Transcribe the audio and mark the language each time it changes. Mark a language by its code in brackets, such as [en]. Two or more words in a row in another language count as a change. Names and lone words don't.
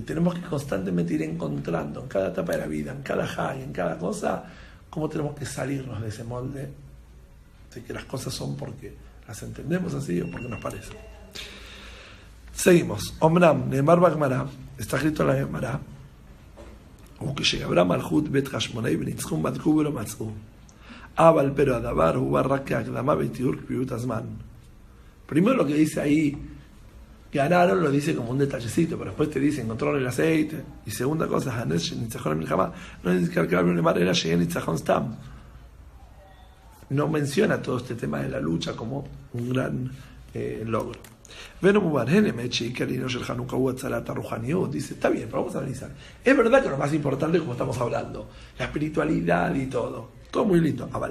[es] Tenemos que constantemente ir encontrando en cada etapa de la vida, en cada haj, en cada cosa, cómo tenemos que salirnos de ese molde de que las cosas son porque las entendemos así o porque nos parece. Seguimos. [he] אומרם, נאמר בגמרא, [es] está escrito en la Gemara, [he] וכשגברה מלכות בית חשמונאי וניצחו בדקו ולא מצאו. אבל pero הדבר הוא רק כהקדמה בתיאור קביעות הזמן. [es] Primero lo que dice ahí, ganaron, lo dice como un detallecito, pero después te dice, encontraron el aceite. Y segunda cosa, Hanes שניצחון המלחמה, no נזכר למעלה אלא שיהיה ניצחון סתם. No menciona todo este tema de la lucha como un gran logro. Dice, está bien, pero vamos a analizar. Es verdad que lo más importante, como estamos hablando, la espiritualidad y todo muy lindo.